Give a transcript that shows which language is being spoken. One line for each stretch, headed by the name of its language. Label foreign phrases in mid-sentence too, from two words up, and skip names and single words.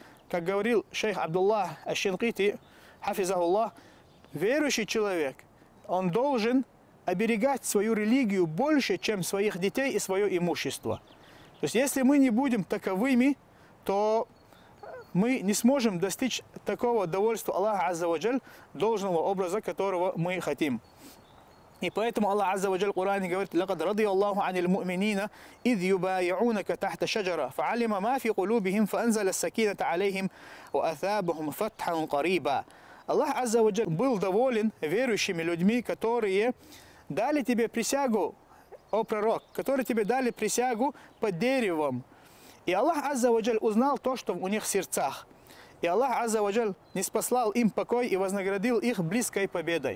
Russian: Как говорил шейх Абдуллах аш-Шинкити, хафизахуллах, верующий человек, он должен оберегать свою религию больше, чем своих детей и свое имущество. То есть если мы не будем таковыми, то мы не сможем достичь такого довольства Аллаха
Arabic: عز وجل,
Russian: должного образа, которого мы хотим. И поэтому Аллах
Arabic: عز وجل
Russian: в Коране говорит:
Arabic: «لقد رضي الله عن المؤمنين إذ يبايعونك تحت الشجرة فعلم ما في قلوبهم فأنزل السكينة عليهم وأثابهم فتحا قريبا».
Russian: Аллах
Arabic: عز وجل
Russian: был доволен верующими людьми, которые дали тебе присягу, о пророк, которые тебе дали присягу под деревом. И Аллах
Arabic: عز وجل
Russian: узнал то, что у них в сердцах. И Аллах
Arabic: عز وجل
Russian: ниспослал им покой и вознаградил их близкой победой.